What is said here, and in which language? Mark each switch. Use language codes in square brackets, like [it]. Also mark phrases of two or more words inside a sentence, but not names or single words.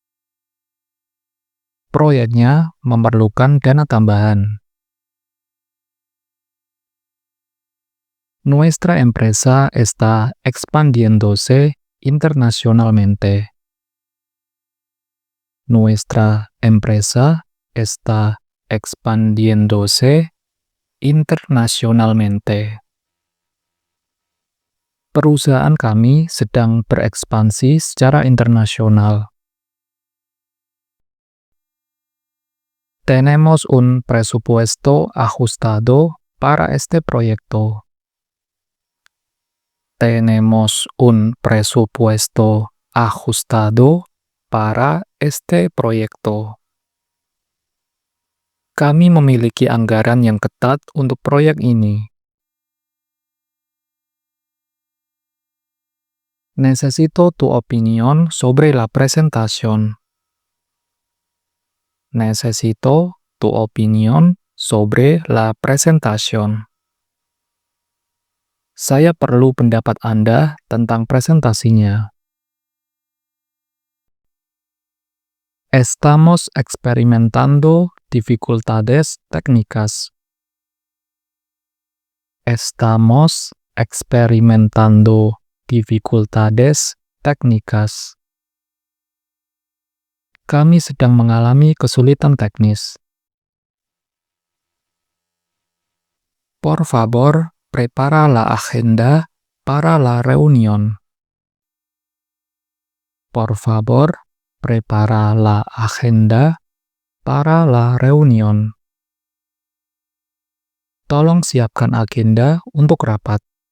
[id] Proyeknya memerlukan dana tambahan. [es] Nuestra empresa está expandiéndose internacionalmente. Nuestra empresa está expandiéndose internacionalmente. [id] Perusahaan kami sedang berekspansi secara internasional. [es] Tenemos un presupuesto ajustado para este proyecto. Tenemos un presupuesto ajustado para este proyecto. [id] Kami memiliki anggaran yang ketat untuk proyek ini. [es] Necesito tu opinión sobre la presentación. Necesito tu opinión sobre la presentación. [id] Saya perlu pendapat Anda tentang presentasinya. [es] Estamos experimentando dificultades técnicas. Estamos experimentando dificultades técnicas. [id] Kami sedang mengalami kesulitan teknis. [es] Por favor, prepara la agenda para la reunión. Por favor, prepara la agenda para la reunión. [id] Tolong siapkan agenda untuk rapat.